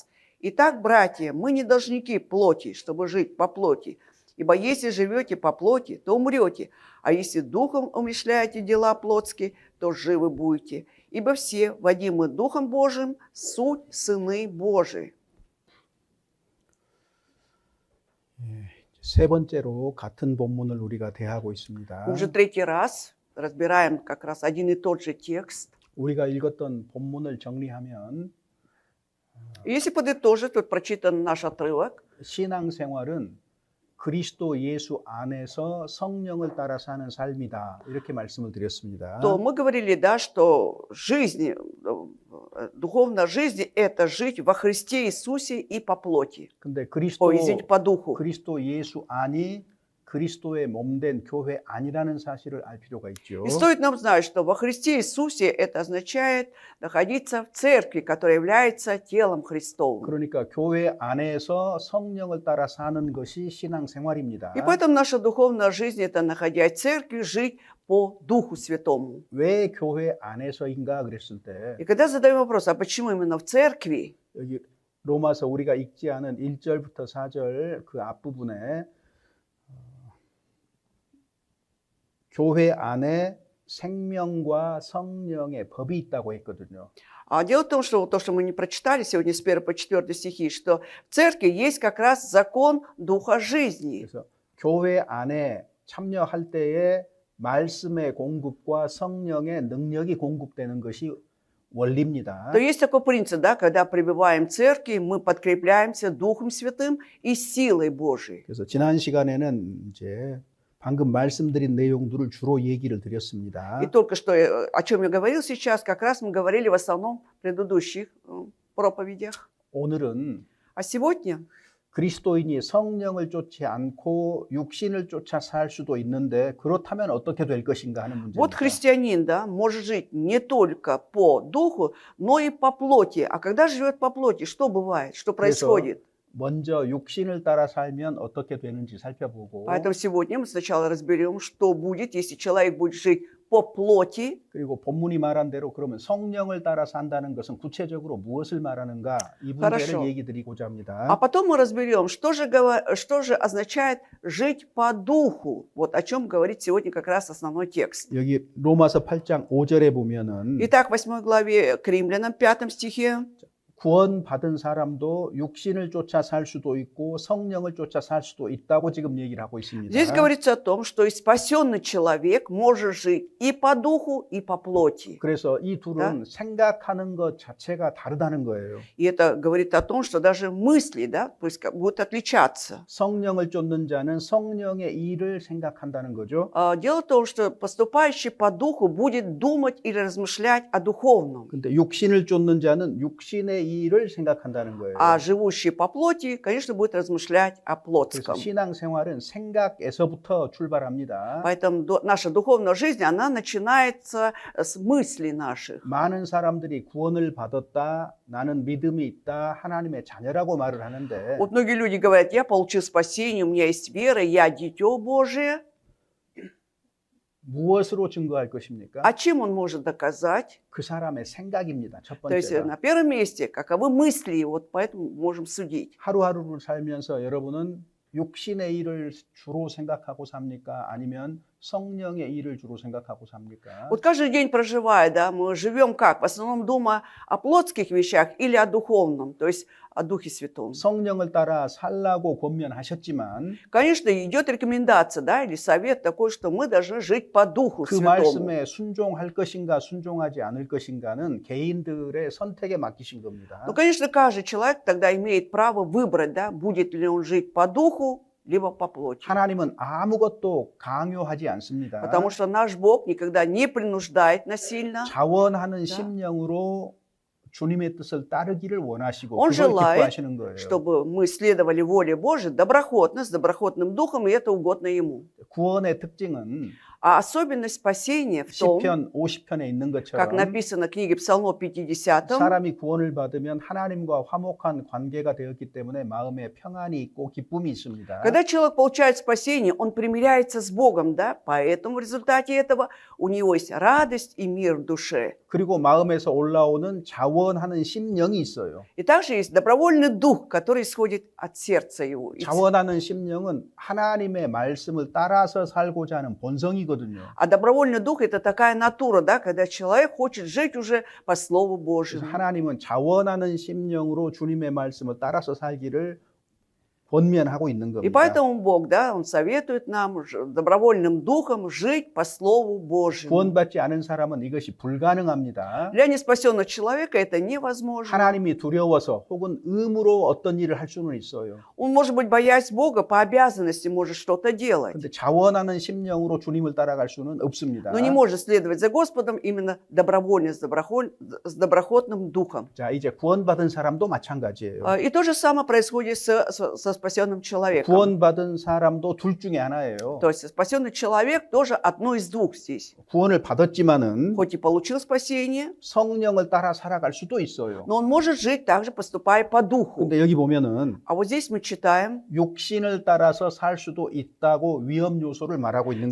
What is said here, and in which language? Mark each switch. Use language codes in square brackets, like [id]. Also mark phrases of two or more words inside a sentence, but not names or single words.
[ru] Итак, братья, мы не должники плоти, чтобы жить по плоти. Ибо если живете по плоти, то умрете, а если духом умышляете дела плотские, то живы будете. Ибо все, водимые Духом Божиим, суть сыны Божии». [ko] 세 번째로 같은 본문을 우리가 대하고 있습니다. [ru] Мы уже третий раз разбираем как раз один и тот же текст. [ko] 우리가 읽었던 본문을 정리하면 [ru] Если подытожить вот прочитан наш отрывок, [ko] 신앙생활은 그리스도 예수 안에서 성령을 따라 사는 삶이다. 이렇게 말씀을 드렸습니다. [ru] то мы говорили, да, что жизнь, духовная жизнь – это жить во Христе Иисусе и по плоти. [ko] 근데 [ru] Извините, по духу. [ko] 그리스도 예수 안이 그리스도의 몸된 교회 아니라는 사실을 알 필요가 있죠. [ru] И стоит нам знать, что во Христе Иисусе это означает находиться в церкви, которая является телом Христовым. [ko] 그러니까 교회 안에서 성령을 따라 사는 것이 신앙생활입니다. [ru] И поэтому наша духовная жизнь – это, находясь в церкви, жить по Духу Святому. [ko] 왜 교회 안에서인가 그랬을 때 [ru] И когда задаем вопрос, а почему именно в церкви? [ko] 여기 로마서 우리가 읽지 않은 1절부터 4절 그 앞부분에 교회 안에 생명과 성령의 법이 있다고 했거든요. [ru] А дело в том, что то, что мы не прочитали сегодня с 1 по 4 стихи, что в церкви есть как раз закон Духа жизни. [ko] 그래서 교회 안에 참여할 때에 말씀의 공급과 성령의 능력이 공급되는 것이 원리입니다. [ru] То есть такой принцип, да, когда пребываем в церкви, мы подкрепляемся Духом Святым и силой Божией. [ko] 그래서 지난 시간에는 이제 방금 말씀드린 내용들을 주로 얘기를 드렸습니다. [ru] И только что, о чем я говорил сейчас, как раз мы говорили в основном в предыдущих проповедях. [ko] 오늘은 [ru] А сегодня [ko] 그리스도인이 성령을 쫓지 않고 육신을 쫓아 살 수도 있는데 그렇다면 어떻게 될 것인가 하는 [ru] вот [ko] 문제입니다. [ru] христианин, да, может жить не только по духу, но и по плоти. А когда живет по плоти, что бывает, что [ko] 그래서 [ru] происходит? [ko] 먼저 육신을 따라 살면 어떻게 되는지 살펴보고 [ru] Поэтому сегодня мы сначала разберем, что будет, если человек будет жить по плоти. [ko] 그리고 본문이 말한 대로 그러면 성령을 따라 산다는 것은 구체적으로 무엇을 말하는가 이 문제를 [ru] Хорошо. [ko] 얘기 드리고자 합니다. [ru] А потом мы разберем, что же означает жить по духу. Вот о чем говорит сегодня как раз основной текст. [ko] 여기 로마서 8장 5절에 보면은 [ru] Итак, в 8 главе к Римлянам, 5 стихе. [ko] 구원받은 사람도 육신을 쫓아 살 수도 있고 성령을 쫓아 살 수도 있다고 지금 얘기를 하고 있습니다. [ru] Здесь говорится о том, что и спасенный человек может жить и по духу, и по плоти. [ko] 그래서 이 둘은 생각하는 것 자체가 다르다는 거예요. [ru] И это говорит о том, что даже мысли, да, то есть будут отличаться. [ko] 성령을 쫓는 자는 성령의 일을 생각한다는 거죠. [ru] Дело в том, что поступающий по духу будет думать или размышлять о духовном, [ko] 근데 육신을 쫓는 자는 육신의 일을 생각한다는 거예요. [ru] а живущий по плоти, конечно, будет размышлять о [ko] 그래서 [ru] плотском. [ko] 신앙생활은 생각에서부터 출발합니다. [ru] Поэтому наша духовная жизнь, она начинается с мыслей наших. [ko] 많은 사람들이 구원을 받았다, 나는 믿음이 있다, 하나님의 자녀라고 말을 하는데 [ru] Вот многие люди говорят, я получил спасение, у меня есть вера, я дитё Божие. [ko] 무엇으로 증거할 것입니까? [ru] А чем он может доказать? [ko] 그 사람의 생각입니다. 첫 [ru] То есть [ko] 번째가. [ru] на первом месте, каковы мысли, вот поэтому можем судить. [ko] 하루하루를 살면서 여러분은 육신의 일을 주로 생각하고 삽니까? 아니면 성령의 일을 주로 생각하고 삽니까? [ru] Вот каждый день проживая, да, мы живем как? В основном думая о плотских вещах или о духовном, то есть о Духе Святом. [ko] 성령을 따라 살라고 권면하셨지만 [ru] Конечно, идет рекомендация, да, или совет такой, что мы должны жить по Духу [ko] 그 [ru] Святому. [ko] 말씀에 순종할 것인가 순종하지 않을 것인가는 개인들의 선택에 맡기신 겁니다. [ru] Ну, конечно, каждый человек тогда имеет право выбрать, да, будет ли он жить по Духу, либо по плоти. [ko] 하나님은 아무것도 강요하지 않습니다. [ru] Потому что наш Бог никогда не принуждает насильно. [ko] 자원하는 심령으로 주님의 뜻을 따르기를 원하시고 [ru] Он [ko] 그걸 [ru] желает, [ko] 기뻐하시는 거예요. [ru] чтобы мы следовали воле Божией доброхотно, с доброхотным духом, и это угодно Ему. [ko] 구원의 특징은 [ru] А особенность спасения в том, [ko] 시편 50편에 있는 [ru] как [ko] 것처럼 [ru] написано в книге Псалмо 50, [ko] 사람이 구원을 받으면 하나님과 화목한 관계가 되었기 때문에 마음에 평안이 있고 기쁨이 있습니다. [ru] когда человек получает спасение, он примиряется с Богом, да? Поэтому в результате этого у него есть радость и мир в душе. [ko] 그리고 마음에서 올라오는 자원하는 심령이 있어요. [ru] И также есть добровольный дух, который исходит от сердца его. [ko] 자원하는 심령은 하나님의 말씀을 따라서 살고자 하는 본성이거든요. [ru] А добровольный дух – это такая натура, да, когда человек хочет жить уже по Слову [ko] 그래서 [ru] Божьему. [ko] 하나님은 자원하는 심령으로 주님의 말씀을 따라서 살기를 권면하고 있는 [ru] И [ko] 겁니다. [ru] поэтому Бог, да, Он советует нам добровольным духом жить по Слову Божьему. [ko] 구원받지 않은 사람은 이것이 불가능합니다. [ru] Для неспасенного человека это невозможно. [ko] 하나님이 두려워서 혹은 의무로 어떤 일을 할 수는 있어요. [ru] Он, может быть, боясь Бога, по обязанности может что-то делать, [ko] 그런데 자원하는 심령으로 주님을 따라갈 수는 없습니다. [ru] но не может следовать за Господом именно добровольно, с доброхотным духом. [ko] 자, 이제 구원받은 사람도 마찬가지예요. [ru] И то же самое происходит со спасенным человеком. [ko] 구원받은 사람도 둘 중에 하나예요. [ru] То есть спасенный человек тоже одно из двух здесь. [ko] 구원을 받았지만은 [ru] Хоть и получил спасение, [ko] 성령을 따라 살아갈 수도 있어요. [ru] но он может жить также, поступая по духу. [ko] 근데 여기 보면은 [ru] А вот здесь мы читаем, [ko] 육신을 따라서 살 수도 있다고 위험 요소를 말하고 있는